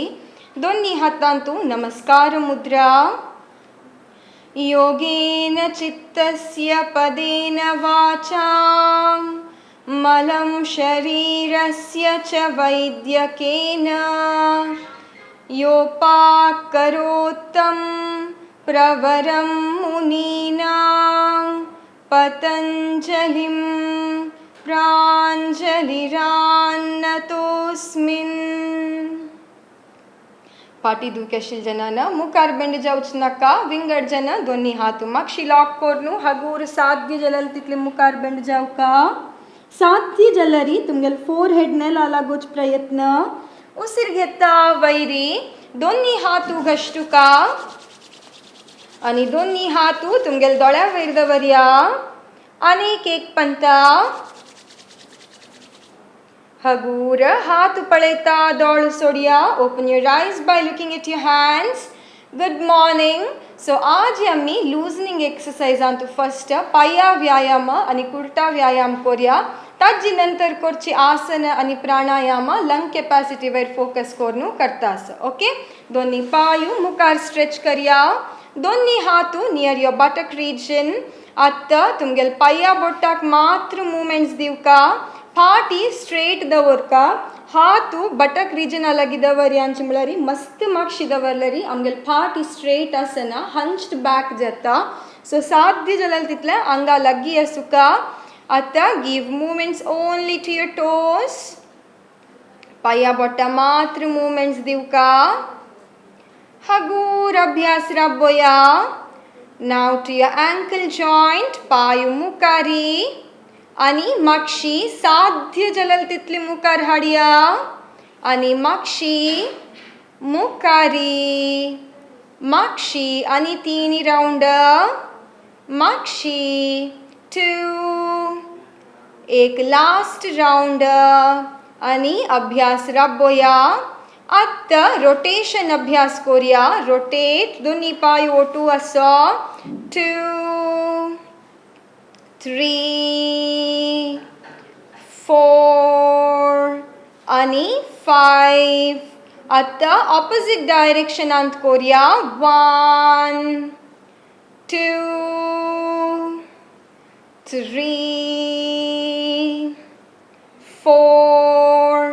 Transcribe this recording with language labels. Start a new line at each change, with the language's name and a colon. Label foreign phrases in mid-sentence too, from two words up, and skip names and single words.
Konkani: दोन्ही हातान तू नमस्कार मुद्रा.
Sanskrit: योगेन चित्तस्य पदेन वाचा मलं शरीरस्य च वैद्यकेन योपाकरोत्तं प्रवरं मुनीनां पतंजलिं प्राञ्जलिरान्नतोऽस्मिन्.
Konkani: पाटी दुखेशील जनान मुखार बेंड जावच नाका. विंगड जन दोन्ही हात मागशी लॉक करून हगूर साध्य जलल तितले मुखार बेंड जावका. साध्य जलरी तुमगेल फोरहेड नेला लागोच प्रयत्न. उसिर घेता वैरी दोन्ही हात उगश्टुका. आणि दोन्ही हातू तुमगेल दोळ्या वयर दवरया आनीक एक पंता हगूर हात पळयता दोळ सोडया
English: open your eyes by looking at your hands good morning so
Konkani: आज आम्ही
English: loosening exercisesantu first
Konkani: पाया व्यायाम आणि कुर्ता व्यायाम करूया ताजी नंतर करची आसन आणि प्राणायाम
English: lung capacity
Konkani: वयर फोकस करून करता ओके दोन्ही पायू मुखार स्ट्रेच करया दोन्ही हातू
English: near your buttock region
Konkani: आत्ता तुमगेल पाया बोटाक मात्र मूवमेंट्स दिवका फाटी स्ट्रेट दवरका हातू
English: buttock region
Konkani: अलगी दवरयांची म्हळ्यार मस्त मागशी दवरल्यारी आमगेल फाटी स्ट्रेट आसना
English: hunched back
Konkani: जाता सो साध्य जाल्यार तितले आंगा लगी आसुका आतां
English: give movements only to your toes
Konkani: पाया बोटा मात्र मूवमेंट्स दिवका हगूर अभ्यास राबोया
English: now to your ankle joint
Konkani: पायू मुखारी आणि मागशी साध्य जाल्यार तितली मुखार हाडया आणि मागशी मुखारी मागशी आणि 3 राउंड मागशी 2 एक
English: last round
Konkani: आणि अभ्यास राबोया आत्ता रोटेशन अभ्यास करूया रोटेट दोन्ही पाय ओटू असो 2 3 4 आणि 5 आत्ता
English: opposite directionant
Konkani: करूया 1 2 3 4